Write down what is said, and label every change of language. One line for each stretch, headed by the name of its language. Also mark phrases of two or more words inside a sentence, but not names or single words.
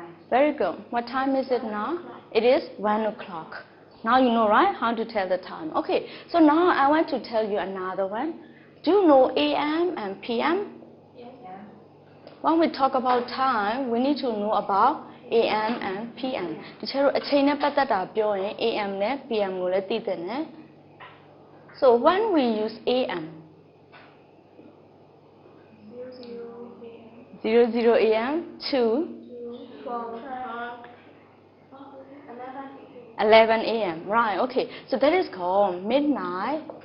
English: Very good. What time is it now? It is 1 o'clock. Now you know, right, how to tell the time. Okay, so now I want to tell you another one. Do you know AM and PM? Yes. When we talk about time, we need to know about AM and PM.
Burmese: တချို့အချိန်နဲ့ပတ်သက်တာပြောရင် AM နဲ့ PM ကိုလည်းသိသင့်တယ်
English: So when we use AM 00 AM to 11 AM. Right, okay. So that is called midnight.